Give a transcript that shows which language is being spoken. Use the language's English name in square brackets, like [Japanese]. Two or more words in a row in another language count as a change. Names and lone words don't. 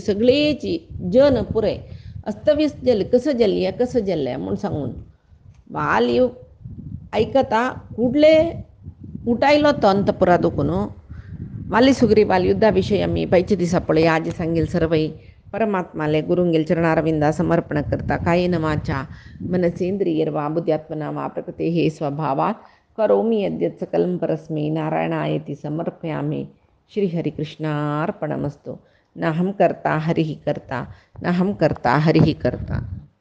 [Konkani] सगळीची जन पुरे अस्तव्यस्त जाली कसं जाल्लें म्हूण सांगून वाल ऐकता कुडले उठायलो तो अंतपुरा दुखून वाली सुग्रीवाल युद्धाविषयी आम्ही पैचे दिसा पळया आजी सांगेल सर्वई परमात्माले गुरुंगेल चरणारविंदा समर्पण करता [Sanskrit] कायेन वाचा मनसेंद्रियर्वा बुद्ध्यात्मना वा प्रकृते हे स्वभावात् करोमि यद्यत् सकलं परस्मै नारायणायति समर्पयामि श्रीहरिकृष्णार्पणमस्तु नाहं कर्ता हरिः कर्ता नाहं कर्ता हरिः कर्ता।